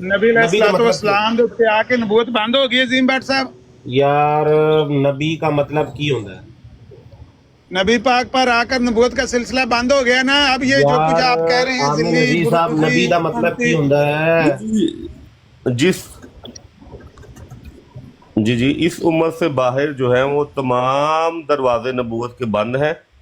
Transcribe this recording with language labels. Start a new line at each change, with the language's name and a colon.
Punjabi: ਨਬੀ
Hindi: का मतलब
Punjabi: ਅਲੈਹਿਸਸਲਾਮ ਦੇ ਉੱਤੇ ਆ ਕੇ ਨਬੂਤ ਬੰਦ ਹੋ ਗਈ ਹੈ ਅਜ਼ੀਮ ਭੱਟ ਸਾਹਿਬ
Hindi: यार नबी का मतलब की होता है नबी पाक पर आकर नबूत का सिलसिला बंद हो गया ना अब ये जो कुछ आप कह रहे हैं आमिर जिल्ली अजीज साहब नबी का मतलब की होता है जिस जी जी इस उम्मत से बाहर जो है वो तमाम दरवाजे नबूवत के बंद हैं।